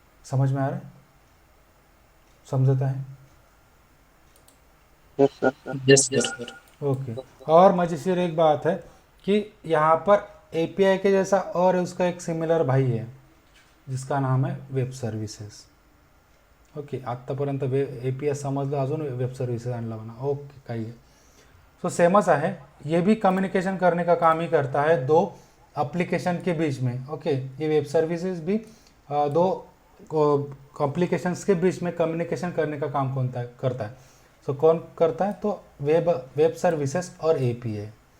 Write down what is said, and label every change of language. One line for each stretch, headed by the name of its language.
Hindi: समझ में आ रहा है, समझता है। Yes sir. Yes sir. Okay, और मजेदार एक बात है कि यहाँ पर एपीआई के जैसा और उसका एक सिमिलर भाई है जिसका नाम है वेब सर्व्हिसेस।
Marathi: ओके, आत्तापर्यंत एपीआय समजलं, अजून वेब सर्व्हिसेस आणला म्हणा, ओके काही आहे।
Hindi: सो सेमच है, ये भी कम्युनिकेशन करने का काम ही करता है दो एप्लीकेशन के बीच में। ओके, ये वेब सर्विसेज भी दो एप्लीकेशंस के बीच में कम्युनिकेशन करने का काम करता है। सो कौन करता है, तो वेब सर्विसेज और एपीआई।